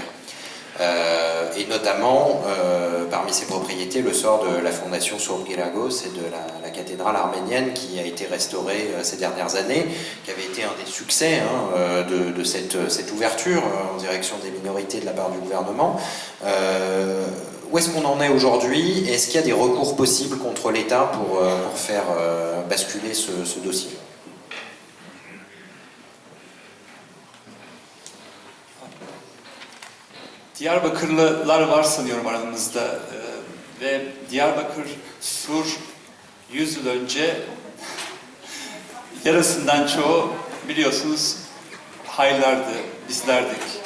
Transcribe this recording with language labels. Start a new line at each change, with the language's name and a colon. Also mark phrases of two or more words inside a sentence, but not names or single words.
French: Et notamment, parmi ces propriétés, le sort de la fondation Sourgiragos et de la cathédrale arménienne qui a été restaurée ces dernières années, qui avait été un des succès de cette ouverture en direction des minorités de la part du gouvernement. Où est-ce qu'on en est aujourd'hui? Est-ce qu'il y a des recours possibles contre l'État pour faire basculer ce dossier?
Turkish: Diyarbakırlılar var sanıyorum aramızda ve Diyarbakır Sur 100 yıl önce yarısından çoğu biliyorsunuz haylardı, bizlerdik.